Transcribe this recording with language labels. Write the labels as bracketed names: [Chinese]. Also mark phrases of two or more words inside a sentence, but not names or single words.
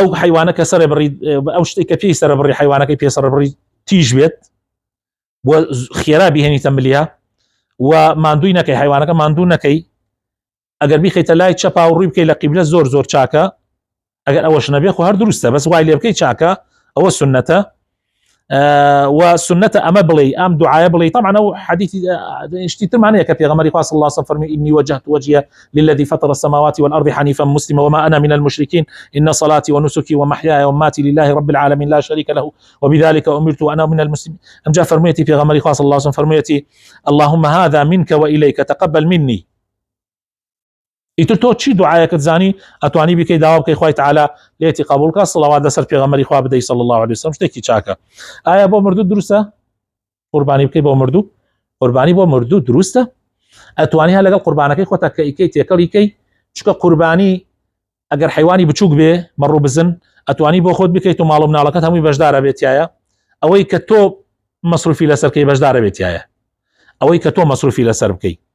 [Central Kurdish] حیوانەکە سەر بڕی ئەو شتێک کە پێی سەر بڕی حیوانەکەی پێ سەر بڕی تیژ بێت و خێرا بهێنیتە ملیە و ماندووی نەکەی حیوانەکە ماندوو نەکەی ئەگەر بیخیتە لای چەپا و ڕووی بکەی لە قیبلە زۆر زۆر چاکە ئەگەر ئەوەش نەبێ خۆ هەر دروستە بەس وای لێ بکەی چاکە ئەوە سنەتە و سنەتە ئەمە بڵێ ئەم دوعاە بڵێ. طبعا ئەو حدیثی شتی ترمانەیە کە پێغەمبەری خوا [Arabic] صلی الله عليه وسلم [Central Kurdish] فەرمی [Arabic] إني وجهت وجهي للذي فطر السماوات والأرض حنيفا مسلما وما أنا من المشركين إن صلاتي ونسكي ومحياي ومماتي لله رب العالمين لا شريك له وبذلك أمرت وأنا من المسلمين. [Central Kurdish] أم جاء فرميتي پێغەمبەری خوا [Arabic] صلی الله عليه وسلم [Central Kurdish] فرميتي [Arabic] اللهم هذا منك وإليك تقبل مني. [Central Kurdish] ئیتر تۆ چی دوعایەکەت زانی ئەتوانی بکەی داوا بکەی خوای تعالی لێتی قبول کە سڵاوات لەسەر پێغەمبەری خوا بدەی [Arabic] صلی الله عليه وسلم [Central Kurdish] شتێکی چاکە. ئایا بۆ مردوو دروستە قوربانی بکەی بۆ مردوو؟ قوربانی بۆ مردوو دروستە؟ ئەتوانی هەر لەگەڵ قوربانەکەی خۆتە کە ئیکەی تێکەڵی کەی چکە قوربانی ئەگەر حیوانی بچووک بێ مەڕوو بزن ئەتوانی بۆ خۆت بکەیت و ماڵ و مناڵەکەت هەمووی بەشدارە بێتایە ئەوەی کە تۆ مەسروفی لەسەرکەی بەشدارە بێتایە ئەوەی کە تۆ مەسروفی لەسەر بکەی.